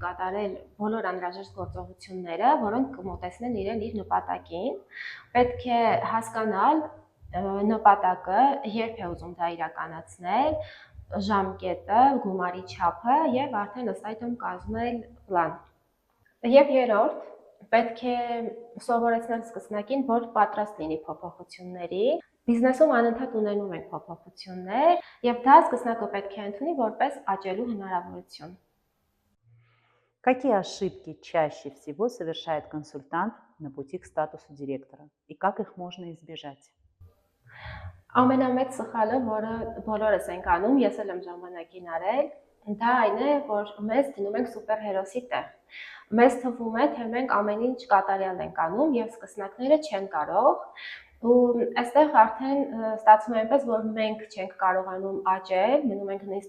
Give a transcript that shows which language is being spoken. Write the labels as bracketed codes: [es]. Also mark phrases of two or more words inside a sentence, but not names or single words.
[hy] կատարել բոլոր անհրաժեշտ գործողությունները, որոնք կմոտեցնեն իրեն իր նպատակին։ Պետք է հասկանալ նպատակը, երբ է ուզում դա իրականացնել, ժամկետը, գումարի չափը եւ արդեն ըստ այդմ կազմել պլան։ Եվ երրորդ, պետք է սովորեցնել սկսնակին, որ պատրաստ լինի փոփոխությունների։ Բիզնեսում անընդհատ ունենում ենք փոփոխություններ եւ դա սկսնակը պետք է ընդունի որպես աճելու հնարավորություն։ [ru] Какие ошибки чаще всего совершает консультант на пути к статусу директора и как их можно избежать? [hy] Ամենամեծ սխալը, որը բոլորս ենք անում, ես էլ եմ ժամանակին արել, դա այն է, որ մեզ դնում ենք սուպերհերոսի տեղ։ Մեզ թվում է, թե մենք ամեն ինչ կատարյալ ենք անում եւ սկսնակները չեն կարող, ու այստեղ արդեն ստացվում է այնպես, որ մենք չենք կարողանում աճել, մնում ենք նույն